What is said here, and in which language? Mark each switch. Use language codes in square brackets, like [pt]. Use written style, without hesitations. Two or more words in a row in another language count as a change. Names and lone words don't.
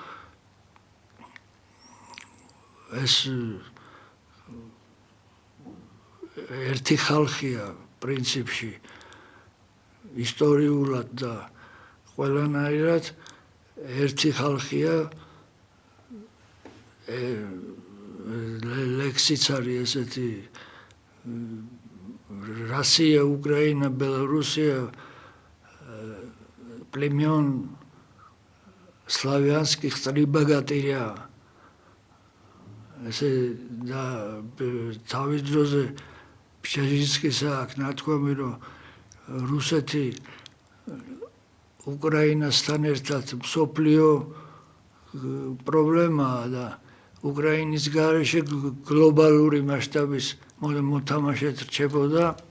[ka] ეს ერთი ხალხია პრინციპში ისტორიულად და ყველანაირად ერთი ხალხია ლექსიც არის ესეთი [ru] Россия, Украина, Белоруссия, племен славянских три богатыря. [ka] ესე და თავის დროზე Pshezhinskis აქ ნათქვამი რომ რუსეთი უკრაინასთან ერთად მსოფლიო პრობლემაა და უკრაინის გარეშე გლობალური მასშტაბის მოთამაშედ რჩებოდა